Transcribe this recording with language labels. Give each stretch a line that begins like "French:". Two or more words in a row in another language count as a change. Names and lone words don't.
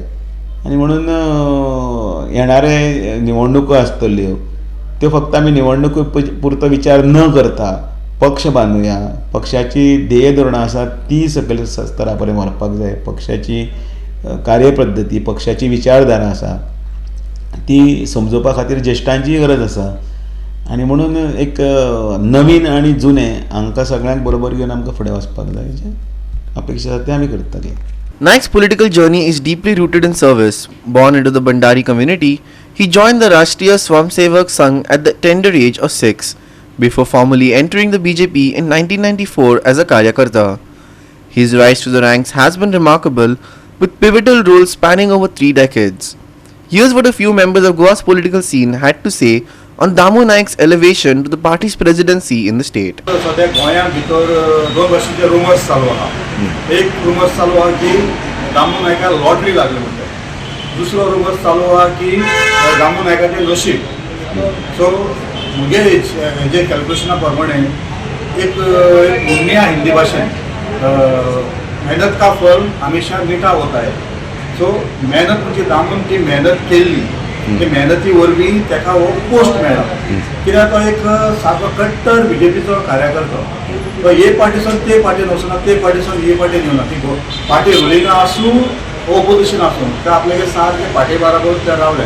Konkani: आनी म्हणून येणारे निवडणुको आसतल्यो त्यो फक्त आमी निवडणुको पुरतो विचार न करता पक्ष बांदुया, पक्षाची ध्येय धोरणां आसात ती सकयल स्तरा पर्यंत व्हरपाक जाय, पक्षाची कार्यपद्दती, पक्षाची विचारधारा आसा ती समजोवपा खातीर ज्येश्ठांची गरज आसा. आनी म्हणून एक नवीन आनी जुनें हांकां सगळ्यांक बरोबर घेवन आमकां फुडें वचपाक जाय. जे अपेक्षा आसा तें आमी करतले.
English: Naik's political journey is deeply rooted in service. Born into the Bandari community, he joined the Rashtriya Swamsevak Sangh at the tender age of 6, before formally entering the BJP in 1994 as a Karyakarta. His rise to the ranks has been remarkable, with pivotal roles spanning over 3 decades. Here's what a few members of Goa's political scene had to say on Damu Naik's elevation to the party's presidency in the state.
Konkani: सध्या गोंया भितर 2 वर्षाचे रुमर्स चालू आहा. एक रुमर्स चालू आहा की दामू नायका लॉटरी लागली म्हणटा. दुसरो रुमर्स चालू आहा की दामू नायकाचें नशीब. सो मुगे जे कॅल्क्युलेशना प्रमाणे एक म्हणी आहा हिंदी भाशेन,
Hindi: मेहनत का फल हमेशा मीठा होता है.
Konkani: सो मेहनत म्हणजे दामून ती मेहनत केल्ली ते मेहनती वरवीं ताका हो पोस्ट मेळ्ळा. कित्याक तो एक सारको कट्टर BJPचो कार्यकर्तो. तो हे पार्टीसून ते पार्टीन वचना, ते पार्टीसून हे पार्टीन येवना. ती पार्टी रुलींग आसूं ओपोजिशन आसूं ते आपल्याक सारके पार्टी बरोबर ते रावले.